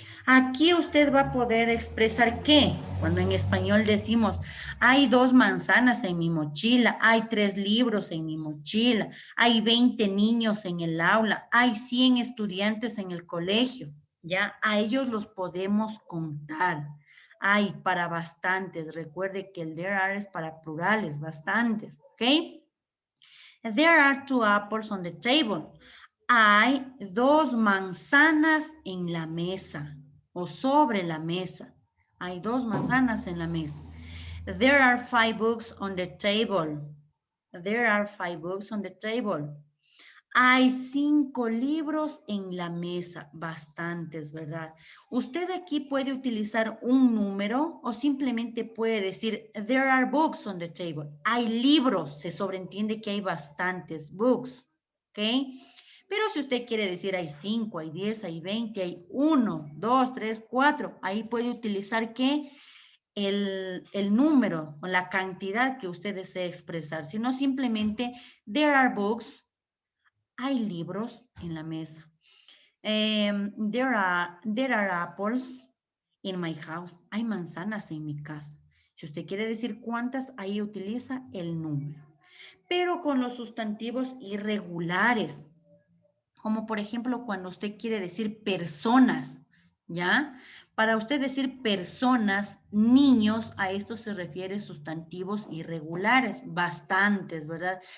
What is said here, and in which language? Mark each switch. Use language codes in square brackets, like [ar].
[es] Aquí usted va a poder expresar qué, cuando en español decimos, hay 2 manzanas en mi mochila, hay 3 libros en mi mochila, hay 20 niños en el aula, hay 100 estudiantes en el colegio, ¿ya? A ellos los podemos contar. Hay para bastantes, recuerde que el there are es para plurales, bastantes, ¿ok? [en] There are 2 apples on the table. [es] Hay 2 manzanas en la mesa o sobre la mesa. Hay 2 manzanas en la mesa. [en] There are 5 books on the table. There are 5 books on the table. [es] Hay 5 libros en la mesa, bastantes, ¿verdad? Usted aquí puede utilizar un número o simplemente puede decir, [en] there are books on the table. [es] Hay libros, se sobreentiende que hay bastantes books, ¿ok? Pero si usted quiere decir hay 5, hay 10, hay 20, hay 1, 2, 3, 4, ahí puede utilizar ¿qué? El número o la cantidad que usted desee expresar, sino simplemente [en] there are books. [es] Hay libros en la mesa. [en] There are apples in my house. [es] Hay manzanas en mi casa. Si usted quiere decir cuántas, ahí utiliza el número. Pero con los sustantivos irregulares, como por ejemplo cuando usted quiere decir personas, ¿ya? Para usted decir personas, niños, a esto se refiere sustantivos irregulares, bastantes, ¿verdad?